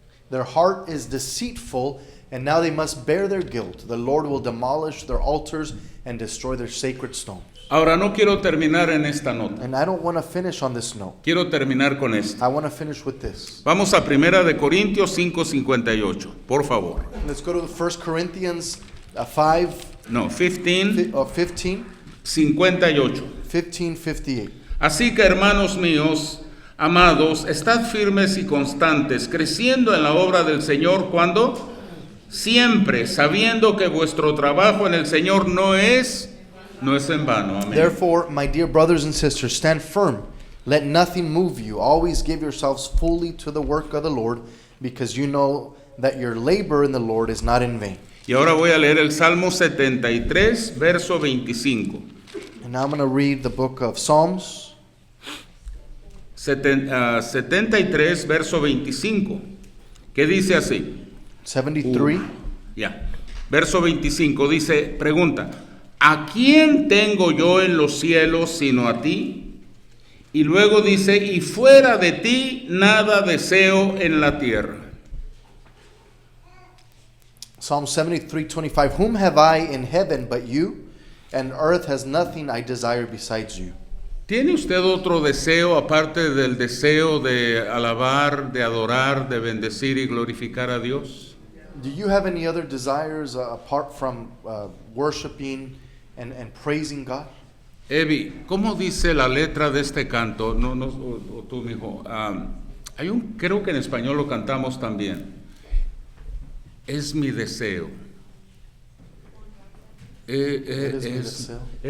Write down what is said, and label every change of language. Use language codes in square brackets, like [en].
[en] Their heart is deceitful, and now they must bear their guilt. The Lord will demolish their altars and destroy their sacred stones. [es] Ahora no quiero terminar en esta nota. [en] And I don't want to finish on this note. [es] Quiero terminar con esto. [en] I want to finish with this. [es] Vamos a Primera de Corintios 5:58, por favor. [en] Let's go to 1 Corinthians 5, [es] No, 15, 15, 58. 58. Así que, hermanos míos, amados, estad firmes y constantes, creciendo en la obra del Señor, ¿cuándo? Siempre, sabiendo que vuestro trabajo en el Señor no es en vano. Amén. [en] Therefore, my dear brothers and sisters, stand firm. Let nothing move you. Always give yourselves fully to the work of the Lord, because you know that your labor in the Lord is not in vain. [es] Y ahora voy a leer el Salmo 73, verso 25. [en] And now I'm going to read the book of Psalms [es] 73, verso 25, que dice así. 73. Ya. Verso 25 dice, pregunta, ¿a quién tengo yo en los cielos sino a ti? Y luego dice, y fuera de ti nada deseo en la tierra. [en] Psalm 73:25. Whom have I in heaven but you? And earth has nothing I desire besides you. [es] ¿Tiene usted otro deseo aparte del deseo de alabar, de adorar, de bendecir y glorificar a Dios? [en] Do you have any other desires apart from worshiping and praising God? [es] Evi, ¿cómo dice la letra de este canto? No, o tú, mijo. Creo que en español lo cantamos también. Es mi deseo. Eres mi deseo.